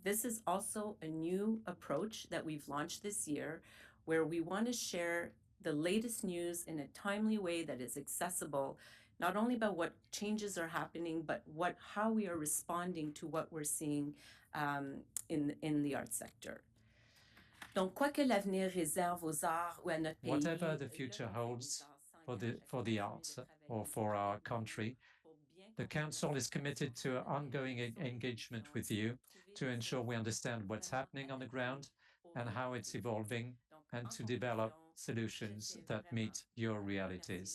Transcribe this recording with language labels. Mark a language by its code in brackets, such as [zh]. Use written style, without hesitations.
[en] This is also a new approach that we've launched this year, where we want to share the latest news in a timely way that is accessible, not only about what changes are happening, but how we are responding to what we're seeing in the arts sector. [fr] Donc, quoi que l'avenir réserve aux arts ou à notre pays, [en] whatever the future holds for the arts or for our country, the Council is committed to ongoing engagement with you to ensure we understand what's happening on the ground and how it's evolving, and to develop solutions that meet your realities.